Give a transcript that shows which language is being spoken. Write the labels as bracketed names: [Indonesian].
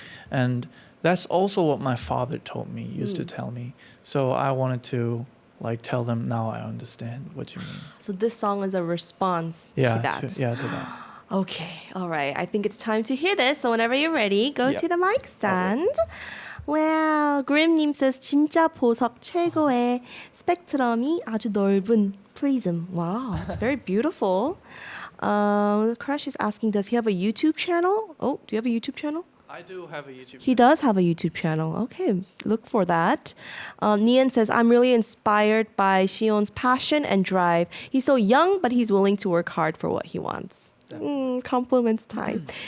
[English] And that's also what my father told me, used to tell me. So I wanted to like tell them now I understand what you mean. So this song is a response to that. To that. Okay, all right. I think it's time to hear this. So whenever you're ready, go Yep. to the mic stand. Wow, Grim님 says [Korean] 진짜 보석 최고의 스펙트럼이 아주 넓은 prism. [English] Wow, it's very beautiful. Crush is asking, does he have a YouTube channel? Oh, do you have a YouTube channel? I do have a YouTube He does have a YouTube channel. Okay, look for that. Nian says, I'm really inspired by Sion's passion and drive. He's so young, but he's willing to work hard for what he wants. Compliments time.